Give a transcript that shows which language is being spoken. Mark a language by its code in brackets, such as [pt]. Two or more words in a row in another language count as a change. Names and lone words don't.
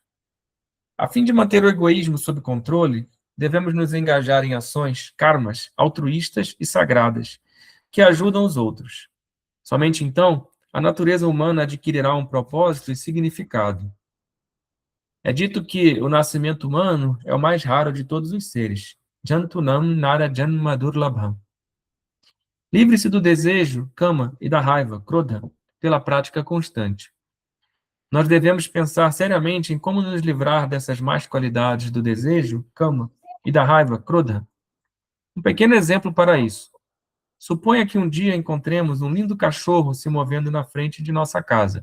[pt] A fim de manter o egoísmo sob controle, devemos nos engajar em ações, karmas, altruístas e sagradas, que ajudam os outros. Somente então, a natureza humana adquirirá um propósito e significado. É dito que o nascimento humano é o mais raro de todos os seres. [sa] Jantunam nara janma durlabham. [pt] Livre-se do desejo, kama, e da raiva, krodha, pela prática constante. Nós devemos pensar seriamente em como nos livrar dessas más qualidades do desejo, kama, e da raiva, krodha. Um pequeno exemplo para isso. Suponha que um dia encontremos um lindo cachorro se movendo na frente de nossa casa.